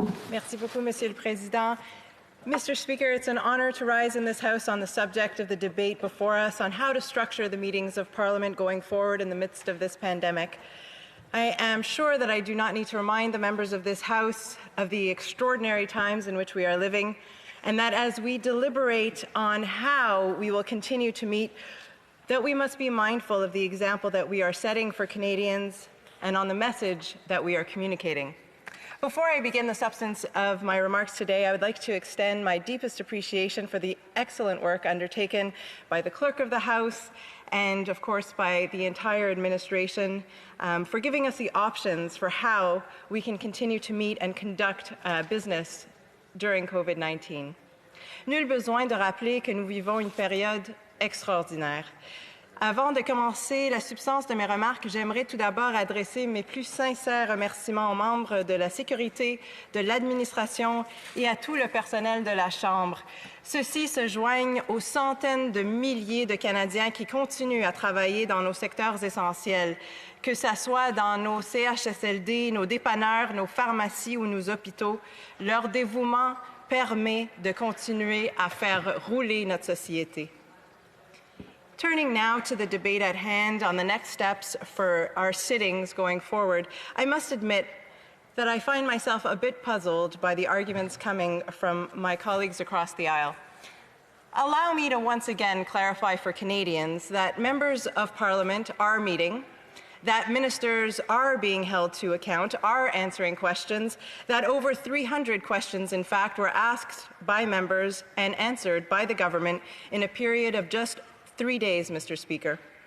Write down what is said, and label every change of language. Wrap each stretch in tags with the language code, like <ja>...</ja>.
<fr>Merci beaucoup, Monsieur le Président.</fr> <en>Mr. Speaker, it's an honour to rise in this House on the subject of the debate before us on how to structure the meetings of Parliament going forward in the midst of this pandemic. I am sure that I do not need to remind the members of this House of the extraordinary times in which we are living, and that as we deliberate on how we will continue to meet, that we must be mindful of the example that we are setting for Canadians and on the message that we are communicating. Before I begin the substance of my remarks today, I would like to extend my deepest appreciation for the excellent work undertaken by the Clerk of the House and, of course, by the entire administration for giving us the options for how we can continue to meet and conduct business during COVID-19.</en> <fr>Nul besoin de rappeler que nous vivons une période extraordinaire. Avant de commencer la substance de mes remarques, j'aimerais tout d'abord adresser mes plus sincères remerciements aux membres de la sécurité, de l'administration et à tout le personnel de la Chambre. Ceux-ci se joignent aux centaines de milliers de Canadiens qui continuent à travailler dans nos secteurs essentiels, que ce soit dans nos CHSLD, nos dépanneurs, nos pharmacies ou nos hôpitaux. Leur dévouement permet de continuer à faire rouler notre société.</fr> <en>Turning now to the debate at hand on the next steps for our sittings going forward, I must admit that I find myself a bit puzzled by the arguments coming from my colleagues across the aisle. Allow me to once again clarify for Canadians that members of Parliament are meeting, that ministers are being held to account, are answering questions, that over 300 questions, in fact, were asked by members and answered by the government in a period of just 3 days, Mr. Speaker.</en>